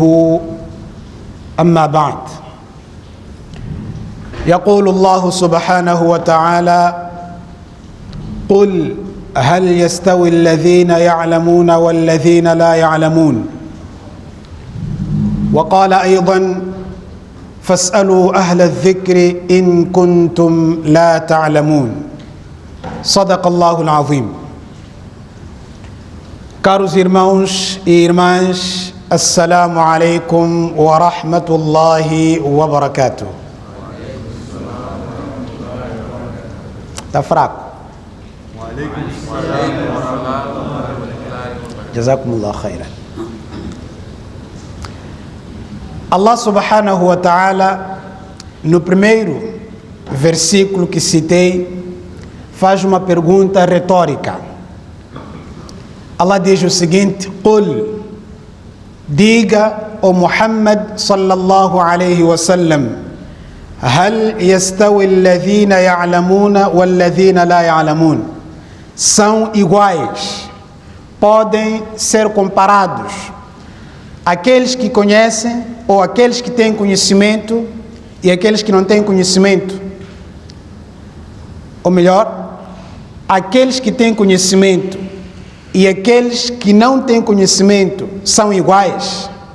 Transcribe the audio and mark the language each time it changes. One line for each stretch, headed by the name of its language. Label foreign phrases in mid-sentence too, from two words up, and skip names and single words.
Arabic: أما بعد، يقول الله سبحانه وتعالى: قل هل يستوي الذين يعلمون والذين لا يعلمون. وقال أيضا: فاسألوا أهل الذكر إن كنتم لا تعلمون. صدق الله العظيم.
Portuguese: Caros irmãos e irmãs,
Arabic: السلام عليكم ورحمة الله وبركاته.
Portuguese: Está fraco?
Arabic: جزاكم الله خيرا. الله سبحانه وتعالى,
Portuguese: no primeiro versículo que citei, faz uma pergunta retórica. Allah diz o seguinte:
Arabic: قل,
Portuguese: diga, ó
Arabic: Muhammad صلى الله عليه وسلم, هل يستوي الذين يعلمون والذين لا يعلمون.
Portuguese: São iguais, podem ser comparados aqueles que conhecem ou aqueles que têm conhecimento e aqueles que não têm conhecimento. Ou melhor, aqueles que têm conhecimento e aqueles que não têm conhecimento são iguais?